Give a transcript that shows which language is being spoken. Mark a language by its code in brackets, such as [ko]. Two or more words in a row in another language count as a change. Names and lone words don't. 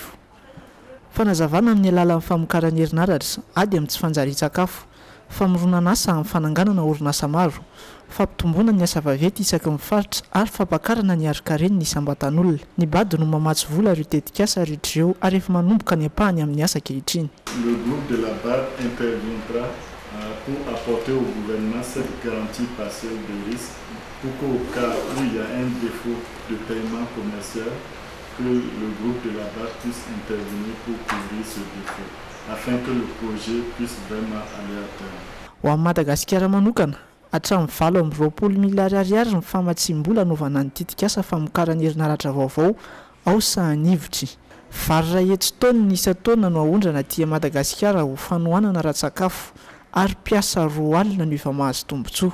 [mg] Fanazavana amin'ny alalan'ny famokarana herinaratra ady amin'ny tsy fanjarian-tsakafo, famoronana asa amin'ny fananganana orinasa maro, fampitomboana ny asa vaventy isaky ny faritra ary fampakarana ny arikaren'ny ny isambatan'olona. Ny BAD no mamatsy vola ireo tetikasa rehetra ary efa manomboka ny ampahany amin'ny asa kehitriny. [fr] Le groupe de la BAD interviendra pour apporter au gouvernement cette garantie partielle de risque pour qu'au cas où il y a un défaut de paiement commercial, que le groupe de la BAD puisse intervenir pour couvrir ce défaut, afin que le projet puisse vraiment aller à terme. [mg] Ho amin'ny Madagasikara manokana, hatramin'ny 720 miliyary ariary ny famatsim-bola anaovana ny tetikasa famokarana herinaratra vaovao ao sahanivotry. Vary ray hetsy taona ny isa-taona no ahondrana aty Madagasikara ho fanohanana ratsakafo ary piasa 2 alina no efa mahazo tombotsoa.